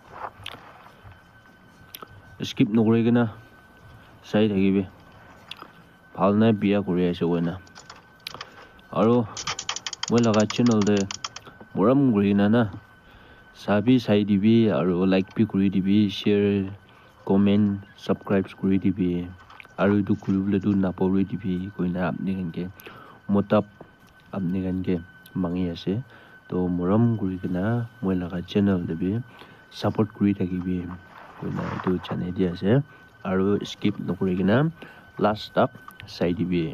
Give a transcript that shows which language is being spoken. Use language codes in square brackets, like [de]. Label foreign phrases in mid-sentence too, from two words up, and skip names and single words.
[nag] Skip nokore kena sai thakibe. Phal na biya kure ase koina. Aro moi laga channel de moram gurina na sabi sai dibi aro like bi kuri dibi [en] share comment subscribe [nag] kuri dibi aro du kuri du napori dibi koina apni gange motap apni gange mangi ase to moram guri kena moi laga channel de bi support kuri thakibi koina etu channel dia ase aro skip nokore kena last tak sai dibi.